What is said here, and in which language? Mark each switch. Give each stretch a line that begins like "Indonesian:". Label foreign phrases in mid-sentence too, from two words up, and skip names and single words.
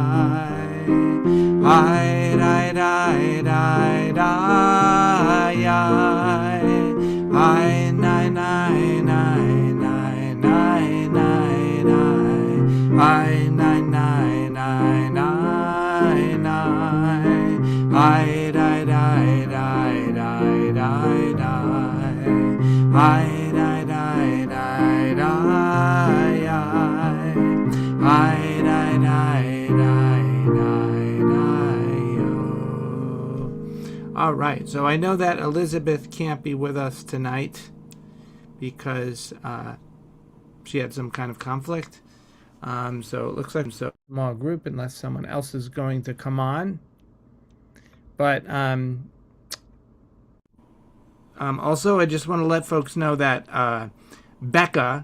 English: I, nai, nai, nai, nai, I, nai, nai, nai, nai, nai, nai, I, nai, nai, nai, nai, nai, I, die, die, die, die, die, die, I, die, die, die, die, I, die, die, die, die, die, oh. All right, so I know that Elizabeth can't be with us tonight because she had some kind of conflict. So it looks like a small group unless someone else is going to come on. But also, I just want to let folks know that Becca...